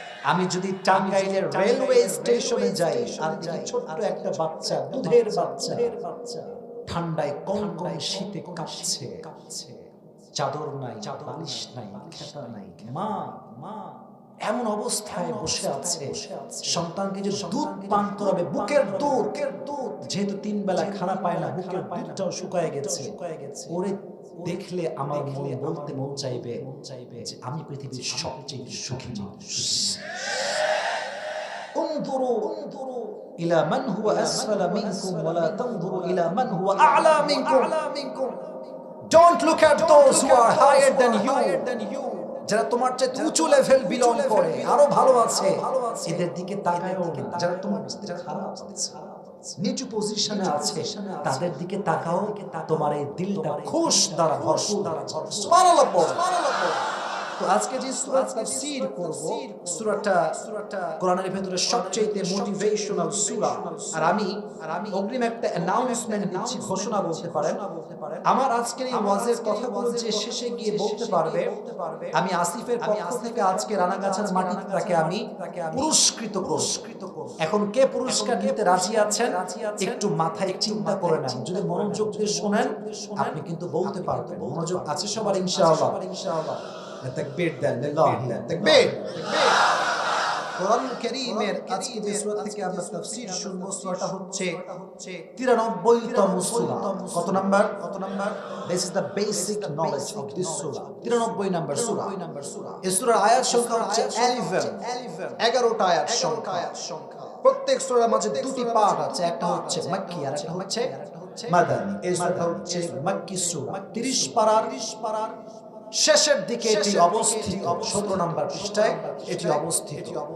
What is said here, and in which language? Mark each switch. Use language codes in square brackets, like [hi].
[bn] আমি যদি টাঙ্গাইলের রেলওয়ে স্টেশনে যাই আর দেখি ছোট্ট একটা বাচ্চা, দুধের বাচ্চা, ঠান্ডায় কনকনে শীতে কাঁপছে, চাদর নাই, বালিশ নাই, খেতা নাই, মা এমন অবস্থায় বসে আছে, সন্তানকে যে দুধ পান করাবে, বুকের দুধ, যেহেতু 3 বেলা খানা পায় না, বুকের দুধটাও শুকায় গেছে। ওরে দেখলে আমার মনে বলতে মন চাইবে যে আমি পৃথিবীর সবচেয়ে সুখী মানুষ। [ar] انظروا الى من هو اسفل منكم ولا تنظروا الى من هو اعلى منكم. [en] Don't look at those who are higher than you. [bn] যারা তোমার চেয়ে উঁচু লেভেল বিলং করে, আরো ভালো আছে, এদের দিকে তাকায়ও না। যারা তোমার চেয়ে খারাপ আছে, নিচু পজিশনে আছে, তাদের দিকে তাকাও, তোমার এই দিলটা খুশ দ্বারা ভরপুর। সুবহানাল্লাহ। তো আজকে যে সূরা তাফসীর করব, সূরাটা কোরআনের ভিতরে সবচেয়ে মোটিভেশনাল সূরা। আর আমি অগ্রিম একটা অ্যানাউন্সমেন্ট দিচ্ছি, ঘোষণা বলতে পারেন। আমার আজকের এই ওয়াজের কথাগুলো যে শেষে গিয়ে বলতে পারবে, আমি আসিফের পক্ষ থেকে আজকে রানাগাছার মাটিতে তাকে আমি পুরস্কৃত করব। এখন কে পুরস্কার নিতে রাজি আছেন একটু মাথায় চিন্তা করে নেন। যদি মনোযোগ দিয়ে শোনেন আপনি কিন্তু বলতে পারবেন। মনোযোগ আছে সবার ইনশাআল্লাহ? তাকবীর দেন, লিল্লাহি তাকবীর। কোরআনুল কারীমের আজকে যে সূরা থেকে আমরা তাফসীর শুনবো, সূরাটা হচ্ছে 93তম সূরা। কত number? [en] This is the basic knowledge of this surah. [bn] 93 number সূরা। এই সূরার আয়াত সংখ্যা হচ্ছে 11টা আয়াত সংখ্যা। প্রত্যেক সূরার মাঝে 2টি পার্ট আছে, একটা হচ্ছে মাক্কি আর একটা হচ্ছে মাদানী। এই সূরাটা হচ্ছে মাক্কি সূরা, 30 পারার শেষের দিকে এটি অবস্থিত, 17 নম্বর পৃষ্ঠায় এটি অবস্থিত।